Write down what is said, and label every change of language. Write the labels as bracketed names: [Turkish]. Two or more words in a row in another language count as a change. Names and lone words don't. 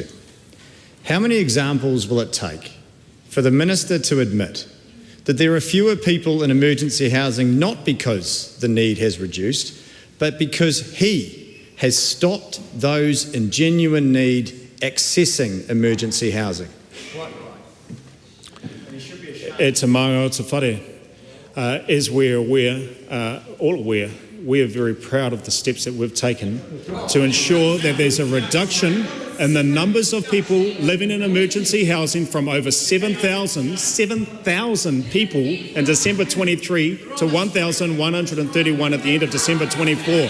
[English] How many examples will it take for the Minister to admit that there are fewer people in emergency housing not because the need has reduced, but because he has stopped those in genuine need accessing emergency housing? [Māori] E te maunga o te whare. [English] As we're aware, all aware, we are very proud of the steps that we've taken to ensure that there's a reduction in the numbers of people living in emergency housing from over 7,000 people in December 23 to 1,131 at the end of December 24.